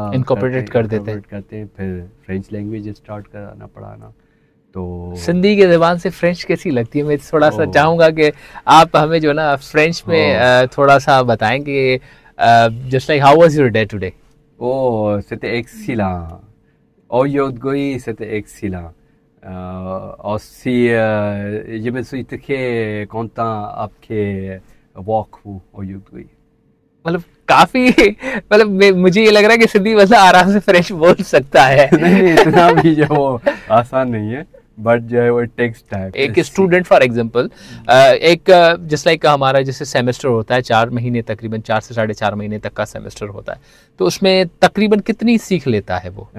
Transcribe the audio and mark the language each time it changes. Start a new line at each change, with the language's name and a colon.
Urdu: Incorporate کرتے ہیں. پھر فرینچ لینگویج اسٹارٹ کرانا پڑھانا. تو سندھی کی زبان سے فرینچ کیسی لگتی ہے؟ میں تھوڑا سا چاہوں گا کہ آپ ہمیں جو نا فرینچ میں تھوڑا سا بتائیں کہ
English: Just like how was your day today.
French: c'était excellent. Aujourd'hui, c'était excellent. Aussi, je me suis très content après vous aujourd'hui.
Urdu: مطلب کافی مطلب مجھے یہ لگ رہا ہے کہ سندھی بندہ آرام سے فرینچ بول سکتا ہے. نہیں اتنا بھی جو وہ آسان نہیں ہے, بٹ جو ہے وہ ٹیکس ٹائم. ایک اسٹوڈنٹ فار ایگزامپل, ایک جس لائک ہمارا جیسے سیمسٹر ہوتا ہے 4 مہینے, تقریباً 4 سے 4.5 مہینے تک کا سیمسٹر ہوتا ہے, تو اس میں تقریباً کتنی سیکھ لیتا ہے وہ؟